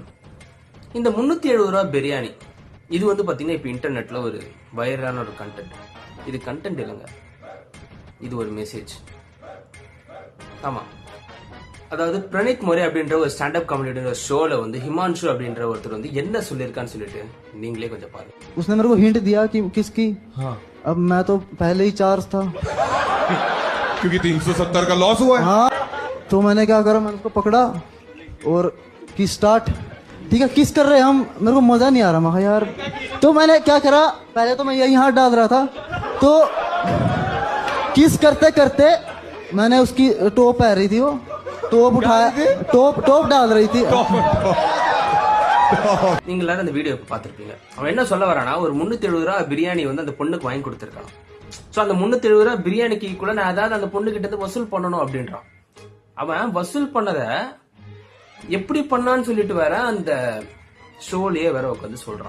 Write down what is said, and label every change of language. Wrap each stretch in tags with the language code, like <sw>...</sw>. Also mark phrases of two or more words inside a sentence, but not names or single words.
<ta>இந்த 370 ரூபா பிரியாணி இது வந்து பாத்தீங்கன்னா இப்ப இன்டர்நெட்ல ஒரு வைரலான ஒரு கண்டென்ட். இது கண்டென்ட் இல்லைங்க, இது ஒரு மெசேஜ். ஆமா, அதாவது பிரணீத் மோரே அப்படின்ற ஒரு</ta> <en>standup comedy</en> <ta>ஷோல வந்து ஹிமான்ஷு அப்படின்ற ஒருத்தர் வந்து என்ன சொல்லியிருக்கான்னு சொல்லிட்டு நீங்களே கொஞ்சம் பாருங்க.</ta> <hi>उसने मेरे को हिंट दिया कि किसकी हाँ. अब मैं तो पहले ही चार्ज था क्योंकि 370 का लॉस हुआ है. हाँ, तो मैंने क्या करा, मैंने उसको पकड़ा और की स्टार्ट. ठीक है, किस कर रहे हैं हम, मेरे को मजा नहीं आ रहा. मैं यार, तो मैंने क्या करा, पहले तो मैं यही हाथ डाल रहा था, तो किस करते करते मैंने उसकी टोप पहन रही थी, वो टोप उठाया, टोप डाल रही थी.</hi> <ta>நீங்க எல்லாரும் அந்த வீடியோ பாத்திருப்பீங்க. அவன் என்ன சொல்ல வரானா, ஒரு 370 ரூபா பிரியாணி வந்து அந்த பொண்ணுக்கு வாங்கி கொடுத்திருக்கான். சோ அந்த 370 ரூபா பிரியாணிக்கு கூட நான் அதாவது அந்த பொண்ணு கிட்ட இருந்து வசூல் பண்ணணும் அப்படின்றான். அவன் வசூல் பண்ணத எப்படி பண்ணான்னு சொல்லிட்டு வேற அந்த ஷோலயே வேற உட்காந்து சொல்றான்.</ta>